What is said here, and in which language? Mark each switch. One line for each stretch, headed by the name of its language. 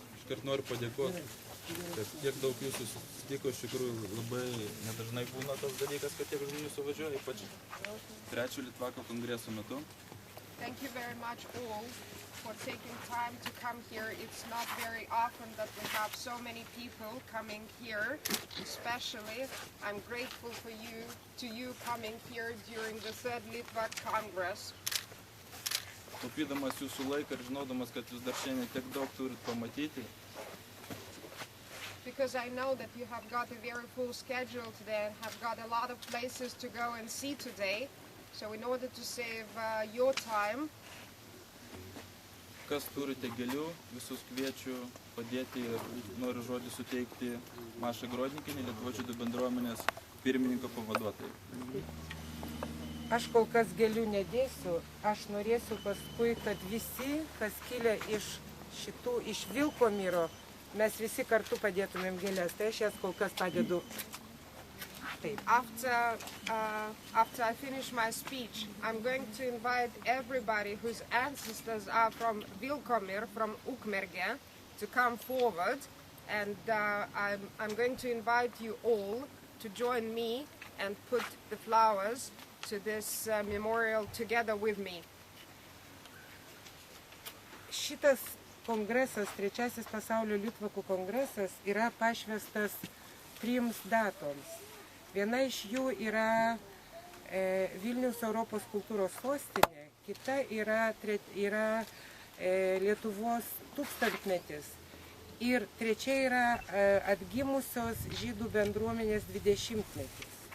Lithuanian: Ir noriu padėkoti, kad tiek daug jūsų susitiko, iš tikrųjų labai nedažnai būna tas dalykas, kad tiek žmonių suvažiuoja, ypač 3 Litvako kongreso metu.
English: Thank you very much all for taking time to come here. It's not very often that we have so many people coming here, especially I'm grateful for you coming here during the 3rd Litvak Congress.
Lithuanian: Taupydamas jūsų laiką ir žinodamas, kad jūs dar šiandien tiek daug turit pamatyti,
English: because I know that you have got a very full schedule today and have got a lot of places to go and see today. So in order to save your time,
Lithuanian: kas turite gėlių, visus kviečiu padėti ir noriu žodį suteikti Mašai Grodnikinei, Lietuvos žydų bendruomenės pirmininko pavaduotojai. Aš kol kas gėlių nedėsiu, aš norėsiu paskui, kad visi, kas kilę iš Vilkomiro, mes visi kartu padėtumėm gėlės. Tai aš jas kol kas padedu. Taip.
English: After I finish my speech, I'm going to invite everybody whose ancestors are from Vilkomir, from Ukmergė, to come forward, and I'm going to invite you all to join me and put the flowers to this memorial together with me.
Lithuanian: Šitas kongresas, 3 pasaulio Litvakų kongresas, yra pašvestas 3 datoms. Viena iš jų yra Vilniaus Europos kultūros sostinė, kita yra Lietuvos 1000-metis ir trečia yra atgimusios žydų bendruomenės 20-metis.